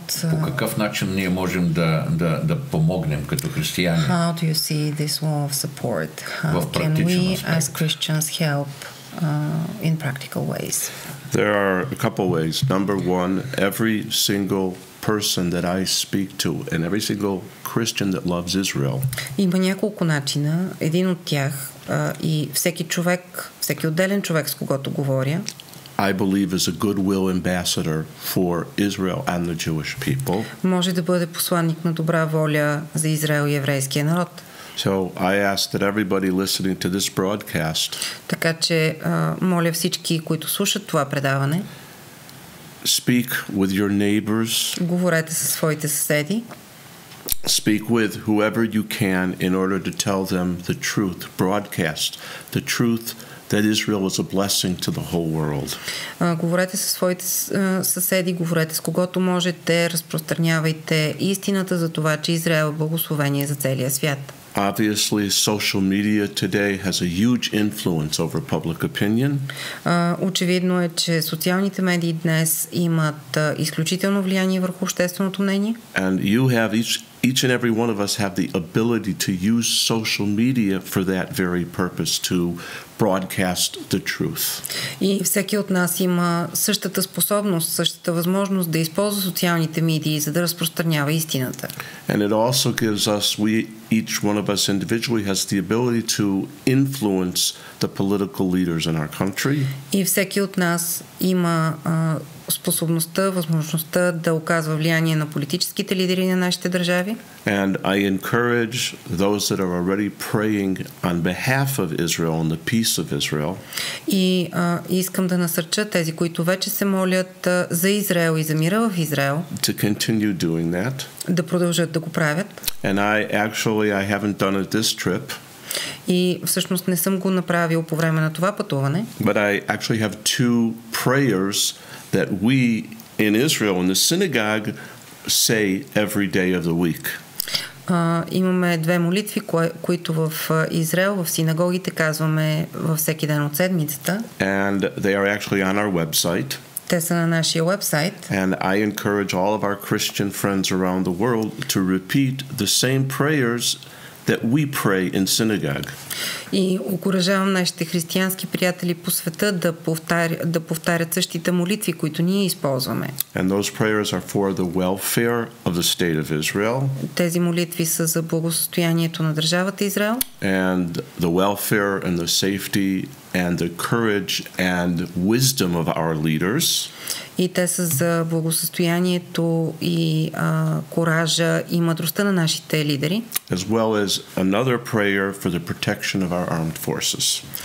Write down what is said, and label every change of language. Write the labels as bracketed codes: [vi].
[bg] По какъв начин ние можем да помогнем като християни? [en] How do you see this wall of support? How can we as Christians help in practical ways? There are a couple ways. Number one, every single person that I speak to and every single Christian that loves Israel. [bg] Има няколко начина. Един от тях и всеки отделен човек, с когото говоря, [en] I believe is a goodwill ambassador for Israel and the Jewish people. [bg] Може да бъде посланник на добра воля за Израел и еврейския народ. [en] So I ask that everybody listening to this broadcast. [bg] Така че моля всички, които слушат това предаване, [en] speak with your neighbors. [bg] Говорете със своите съседи. [en] Speak with whoever you can in order to tell them the truth. Broadcast the truth that Israel is a blessing to the whole world. [bg] Говорете със своите съседи, говорете с когото можете, разпространявайте истината за това, че Израел е благословение за целия свят. [en] Obviously, social media today has a huge influence over public opinion. [bg] Очевидно е, че социалните медии днес имат изключително влияние върху общественото мнение. [en] And you have each and every one of us have the ability to use social media for that very purpose, to broadcast the truth. [bg] И всеки от нас има същата способност, същата възможност да използва социалните медии, за да разпространява истината. [en] And it also gives us, each one of us individually has the ability to influence the political leaders in our country. [bg] И всеки от нас има способността, възможността да оказва влияние на политическите лидери на нашите държави. [en] And I encourage those that are already praying on behalf of Israel and the peace of Israel. [bg] И искам да насърча тези, които вече се молят за Израел и за мира в Израел, [en] to continue doing that. [bg] Да продължат да го правят. [en] And I haven't done it this trip. [bg] И всъщност не съм го направил по време на това пътуване. [en] But I actually have two prayers that we in Israel in the synagogue say every day of the week. [bg] Имаме две молитви, които в Израел, в синагогите казваме във всеки ден от седмицата. [en] And they are actually on our website. [bg] Те са на нашия уебсайт. [en] And I encourage all of our Christian friends around the world to repeat the same prayers that we pray in synagogue. [bg] И окуражавам нашите християнски приятели по света да повтарят същите молитви, които ние използваме. [en] And those prayers are for the welfare of the state of Israel. [bg] Тези молитви са за благосъстоянието на държавата Израел. [en] And the welfare and the safety and the courage and wisdom of our leaders. [bg] И те са за благосъстоянието и коража и мъдростта на нашите лидери. [en] As well as another prayer for the protection of our armed forces.